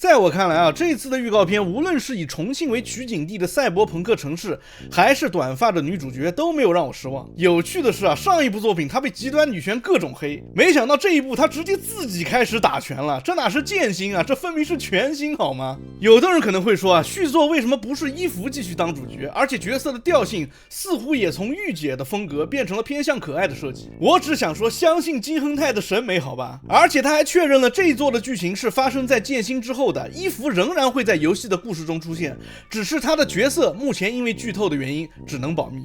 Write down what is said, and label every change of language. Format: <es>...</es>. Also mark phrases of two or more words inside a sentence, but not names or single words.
<zh>在我看来啊，這次的預告片無論是以重慶為取景地的賽博朋克城市，還是短髮的女主角，都沒有讓我失望。有趣的是啊，上一部作品她被極端女權各種黑，沒想到這一部她直接自己開始打拳了。這哪是劍心啊，這分明是拳心好嗎？有的人可能會說啊，續作為什麼不是伊芙繼續當主角，而且角色的調性似乎也從御姐的風格變成了偏向可愛的設計。我只想說，相信金亨泰的審美好吧。而且他還確認了這一作的劇情是發生在劍心之後的，伊芙仍然會在遊戲的故事中出現，只是他的角色目前因為劇透的原因只能保密。</zh>